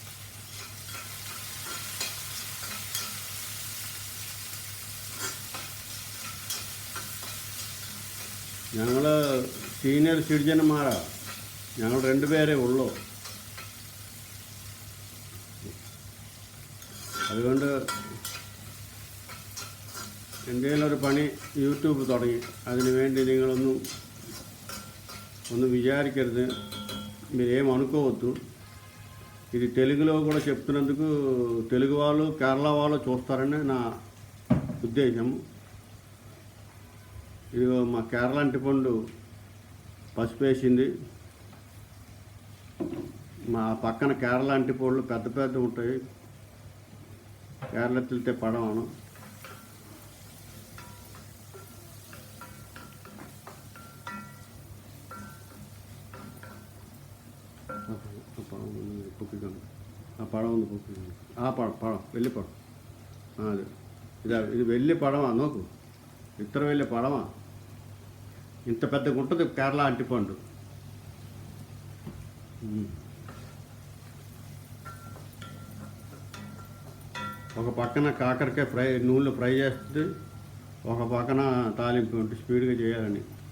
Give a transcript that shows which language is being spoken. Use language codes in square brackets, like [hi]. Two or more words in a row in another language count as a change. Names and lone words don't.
[ml] ഞങ്ങൾ സീനിയർ സിറ്റിസന്മാരാണ്. ഞങ്ങൾ 2 പേരേ ഉള്ളൂ. അതുകൊണ്ട് എന്തെങ്കിലും ഒരു പണി യൂട്യൂബ് തുടങ്ങി. അതിന് വേണ്ടി നിങ്ങളൊന്നും വിചാരിക്കരുത്. [te] మీరేం అనుకోవద్దు. ఇది తెలుగులో కూడా చెప్తున్నందుకు తెలుగు వాళ్ళు, కేరళ వాళ్ళు చూస్తారని నా ఉద్దేశం. ఇది మా కేరళ అంటిపండు పసుపు వేసింది. మా పక్కన కేరళ అంటిపండ్లు పెద్ద పెద్ద ఉంటాయి. [ml] കേരളത്തിലത്തെ പഴമാണ്. ആ പഴം ഒന്ന് പൊക്കിക്കണം. ആ പഴം വലിയ പഴം. ഇത് വലിയ പഴമാണ്. നോക്കൂ, ഇത്ര വലിയ പഴമാണ്. [te] ఇంత పెద్ద ఉంటుంది కేరళ అంటిపండు. ఒక పక్కన కాకరకాయ ఫ్రై నూనెలో ఫ్రై చేస్తుంది, ఒక పక్కన తాలింపు ఉంటే స్పీడ్గా చేయాలని.